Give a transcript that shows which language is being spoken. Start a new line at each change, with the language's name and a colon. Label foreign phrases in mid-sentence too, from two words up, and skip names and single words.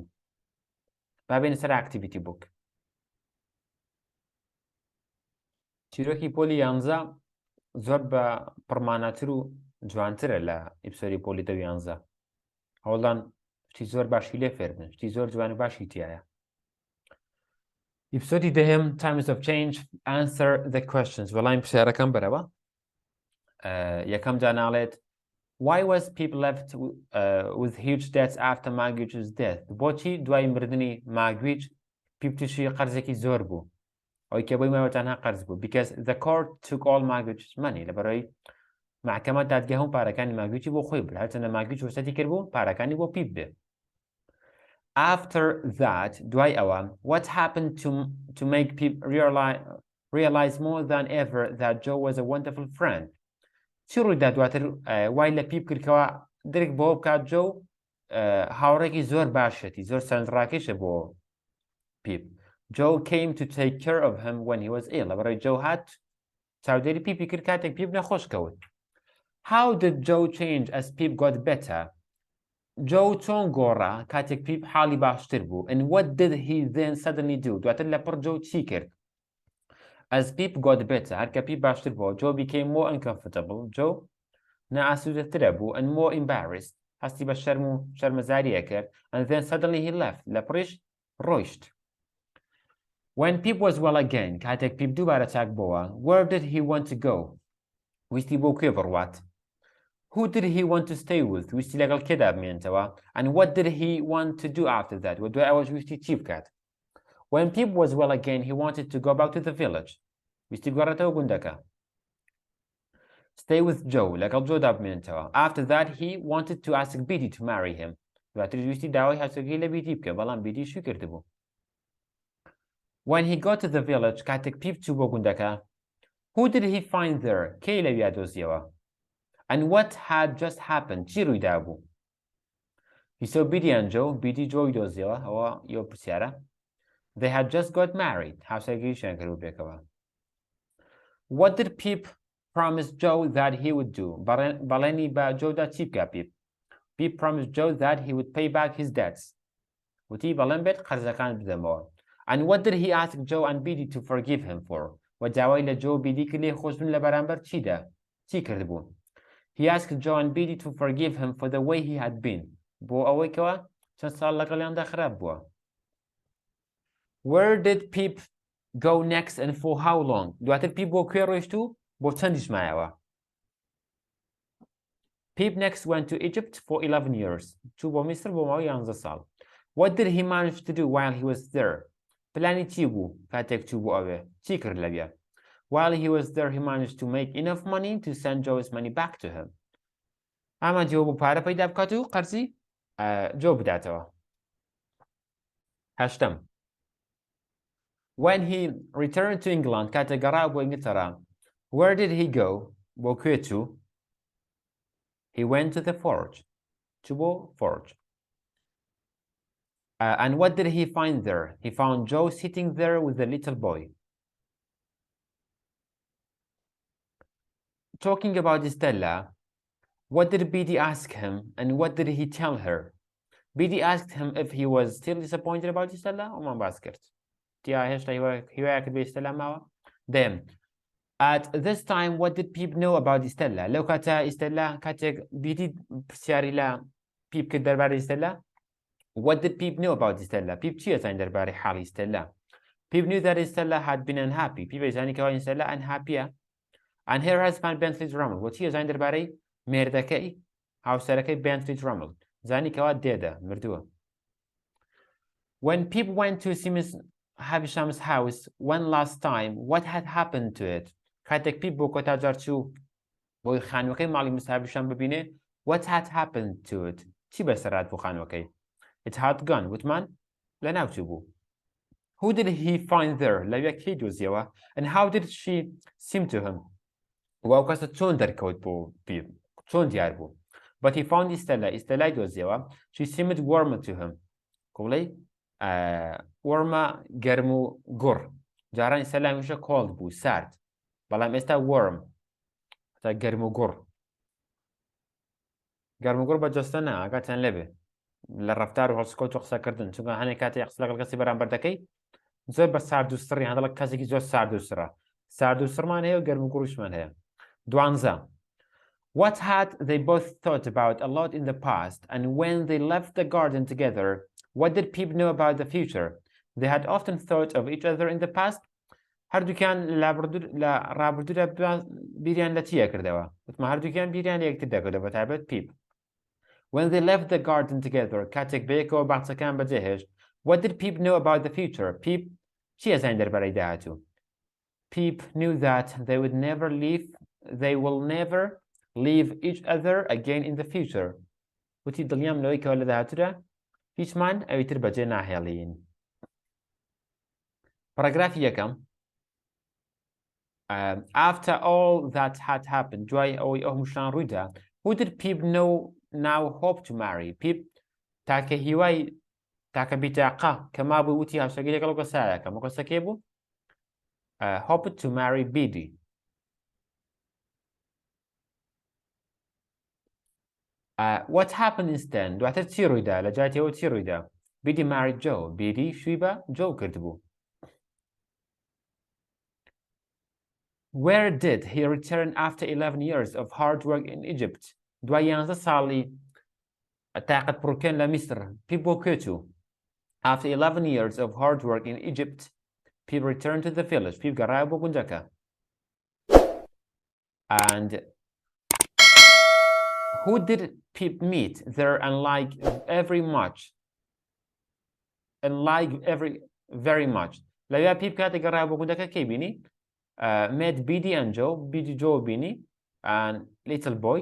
Central Kurdish: با بێنە سەر ئاکتیڤیتی بووک. چیرۆکی پۆلی 11 زۆر بە پڕمانەتر و جوانترە لە ئیپسۆدی پۆلی 11. هەوڵدان شتی زۆر باشی لێ فێر بن، شتی زۆر جوان و باشی تایە. ئیپسۆدی دەهێم
English: Times of Change, answer the questions.
Central Kurdish: وەڵامی پرسیارەکەم بەرەوە. یەکەم جا ناڵێت
English: Why was people left with huge debts after Margaret's death?
Central Kurdish: بۆچی دوای مردنی ماگویچ پیپتیشی قەرزێکی زۆر بوو؟ ئەوەی کە بۆی ماوە تەنها قەرز بوو.
English: Because the court took all Margaret's money.
Central Kurdish: لەبەرەوەی محکەمە دادگا هەموو پارەکانی ماگویچی بۆ خۆی برد، هەرچەندە ماگویچ وەسەتی کرد بوو پارەکانی بۆ پیپ بێ.
English: After that,
Central Kurdish: دوای ئەوە,
English: what happened to make people realize more than ever that Joe was a wonderful friend?
Central Kurdish: چی ڕوویدا دواتر وای لە پیپ کردکەوە درک بۆ بکات جۆ هاوڕێکی زۆر باشەتی، زۆر سەرنجڕاکێشە بۆ پیپ.
English: Joe came to take care of him when he was ill.
Central Kurdish: لەبەرەوەی جۆ هات چاودێری پیپی کرد کاتێک پیپ نەخۆش کەوت.
English: How did Joe change as Pip got better?
Central Kurdish: Joe چۆن گۆڕا کاتێک پیپ حاڵی باشتر بوو.
English: And what did he then suddenly do?
Central Kurdish: دواتر لەپڕ جۆ چی کرد؟
English: As Pip got better,
Central Kurdish: هەرکە پیپ باشتر بوو,
English: Joe became more uncomfortable.
Central Kurdish: Joe نائاسوودەترە بوو
English: and more embarrassed.
Central Kurdish: هەستی بە شەرم و شەرمەزاریە کرد.
English: And then suddenly he left.
Central Kurdish: لەپڕیش ڕۆیشت.
English: When Pip was well again,
Central Kurdish: کاتێک پیپ دووبارە چاک بووە,
English: where did he want to go?
Central Kurdish: ویستی بۆ کوێ بڕوات.
English: Who did he want to stay with?
Central Kurdish: ویستی لەگەڵ کێدا بمێنێتەوە.
English: And what did he want to do after that?
Central Kurdish: و دوای ئەوەش ویستی چی بکات.
English: When Pip was well again, he wanted to go back to the village.
Central Kurdish: ویستی بگەڕێتەوە گوندەکە.
English: Stay with Joe.
Central Kurdish: لەگەڵ جۆدا بمێنێتەوە.
English: After that, he wanted to ask Biddy to marry him.
Central Kurdish: دواتر ویستی داوای هاوسەرگیری لە بیدی بکە، بەڵام بیدی شو کردبوو.
English: When he got to the village,
Central Kurdish: کاتێک پیپ چوو بۆ گوندەکە,
English: who did he find there?
Central Kurdish: کەی لەویا دۆزیەوە.
English: And what had just happened?
Central Kurdish: چی ڕوویدا بوو.
English: He saw Biddy and Joe.
Central Kurdish: Biddy جۆی دۆزیەوە. ئەوە یۆ پرسیارە.
English: They had just got married.
Central Kurdish: هاوسەرگیریشیان کردبوو پێکەوە.
English: What did Pip promise Joe that he would do?
Central Kurdish: بەڵێنی بە جۆدا چی بکە پیپ. Pip promised Joe that he would pay back his debts. وتی بەڵێن بێت قەرزەکان بدەمەوە.
English: And what did he ask Joe and Biddy to forgive him for?
Central Kurdish: و داوای لە جۆ بیدی کرد لێ خۆش بن لە بەرامبەر چیدا؟ چی کردبوو؟
English: He asked Joe and Biddy to forgive him for the way he had been.
Central Kurdish: بۆ ئەوەی کەوە چەند ساڵ لەگەڵیاندا خراپ بووە.
English: Where did Pip go next and for how long?
Central Kurdish: دواتر پیپ بۆ کوێ ڕۆیشت و بۆ چەندیش مایەوە.
English: Pip next went to Egypt for 11 years.
Central Kurdish: چوو بۆ میسر بۆ ماوەی 11 ساڵ.
English: What did he manage to do while he was there?
Central Kurdish: پلانی چی بوو کاتێک چوو بۆ ئەوێ؟ چی کرد لەوێ؟
English: While he was there, he managed to make enough money to send Joe's money back to him.
Central Kurdish: ئەمە جۆ بۆ پارە پەیدا بکات و قەرزی جۆ بداتەوە. هەشتم.
English: When he returned to England,
Central Kurdish: کاتێک گەڕا بۆ ئینگلتەرا, where did he go? بۆ کوێ چوو؟
English: He went to the forge.
Central Kurdish: چوو بۆ forge.
English: And what did he find there? He found Joe sitting there with a little boy. Talking about Stella, what did Biddy ask him and what did he tell her? Biddy asked him if he was still disappointed about Stella.
Central Kurdish: وما باس کرد. تیا هێشتا هیوایەکت بە ئیستەلا ماوە.
English: دێم At this time, what did Pip know about Istella?
Central Kurdish: لەو کاتە ئیستەلا کاتێک بیری پرسیاری لە پیپ کرد دەربارەی ئیستەلا.
English: What did Pip know about Istella?
Central Kurdish: Pip چی ئەزانی دەربارەی حاڵی ئیستەلا؟
English: Pip knew that Istella had been unhappy.
Central Kurdish: Pip ئەزانی کەەوە ئیستەلا unhappyە.
English: And her husband Bentley Drummond.
Central Kurdish: وە چی ئەزانی دەربارەی مێردەکەی هاوسەرەکەی Bentley Drummond. زانی کەەوە دێدە مردووە.
English: When Pip went to see Miss Havisham's house one last time, what had happened to it?
Central Kurdish: کاتێک پیپ بۆ کۆتاجار چوو بۆی خانوەکەی ماڵی مس هاویشام ببینێ.
English: What had happened to it?
Central Kurdish: چی بەسەرات بۆ خانوەکەی؟
English: It had gone.
Central Kurdish: وتمان لە ناوچوو بوو.
English: Who did he find there?
Central Kurdish: لەوێ کەی دۆزیەوە.
English: And how did she seem to him?
Central Kurdish: وەو کەسە چۆن دەرکەوت بۆ پیپ؟ چۆن دیار بوو؟
English: But he found Istella.
Central Kurdish: ئیستەلای دۆزیەوە.
English: She seemed warmer to him.
Central Kurdish: کوڵەی وەرمە گەرم و گوڕ. جاران ئیستەلا هەمیشە cold بوو سارد. بەڵام ئێستا warm تا گەرم و گوڕ. گەرم و گوڕ بە جەستە نا ئاگاتیان لێبێ لە ڕەفتار و هەڵسکۆت و قسەکردن چونکە هەنێک کاتێک قسە لەگەڵ کەسی بەرامبەر دەکەی زۆر بە سارد و سڕی هەندێک کەسێکی زۆر سارد و سرە. سارد و سڕمان هەیە و گەرم و گوڕیشمان هەیە. 12.
English: What had they both thought about a lot in the past, and when they left the garden together, what did Pip know about the future? They had often thought of each other in the past.
Central Kurdish: هەردووکیان لە ڕابردوودا بیریان لە چیە کردەوە؟ وتمە هەردووکیان بیریان لە یەکتر دەکردەوە بەتایبەت پیپ.
English: When they left the garden together,
Central Kurdish: کاتێک بەیەکەوە باخچەکان بەجێهێشت,
English: what did Pip know about the future?
Central Kurdish: Pip چی ئەزانی دەربارەی داهاتوو؟
English: Pip knew that they will never leave each other again in the future.
Central Kurdish: وتی دڵنیام لەوەی کەوە لە داهاتوودا هیچمان ئەویتر بەجێ ناهێڵین. پاراگرافی یەکەم.
English: After all that had happened,
Central Kurdish: دوای ئەوەی ئەو هەمووشان ڕوویدا,
English: who did Pip now hope to marry?
Central Kurdish: Pip تاکە هیوای تاکە بیتاقا کە مابوو وتی هاوسەرگیری لەگەڵ کەسایەکەم و کەسەکێ بوو
English: hoped to marry Biddy. What happened instead?
Central Kurdish: دواتر چی ڕوویدا؟ لە جاتیەوە چی ڕوویدا؟ Biddy married Joe. Biddy شووی بە Joe کردبوو.
English: Where did he return after 11 years of hard work in Egypt?
Central Kurdish: دوای 11 ساڵی تاقەت پڕکەن لە میسر پیپ بۆ کوێچوو.
English: After 11 years of hard work in Egypt, Pip returned to the village.
Central Kurdish: Pip گەڕایە بۆ گونجەکە.
English: And who did Pip meet there very much?
Central Kurdish: لەوێ پیپ کاتێک گەڕایە بۆ گونجەکە کەی بینی؟
English: met Biddy and Joe. Biddy Joe بینی and little boy.